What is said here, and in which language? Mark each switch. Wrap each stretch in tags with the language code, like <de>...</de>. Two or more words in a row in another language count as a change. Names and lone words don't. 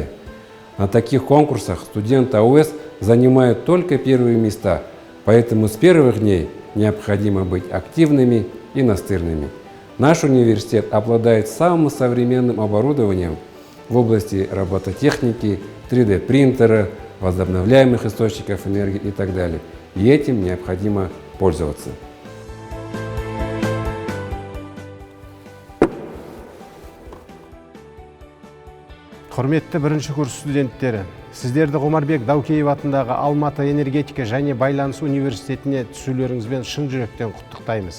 <ru>На таких конкурсах студенты АУЭС занимают только первые места, поэтому с первых дней необходимо быть активными и настырными. Наш университет обладает самым современным оборудованием в области робототехники, 3D-принтера, возобновляемых источников энергии и так далее. И этим необходимо пользоваться.</ru> <kk>Құрметті бірінші курс студенттері, сіздерді Гумарбек Даукеев атындағы Алматы энергетика және байланыс университетіне түсулеріңізбен шын жүректен құттықтаймыз.</kk>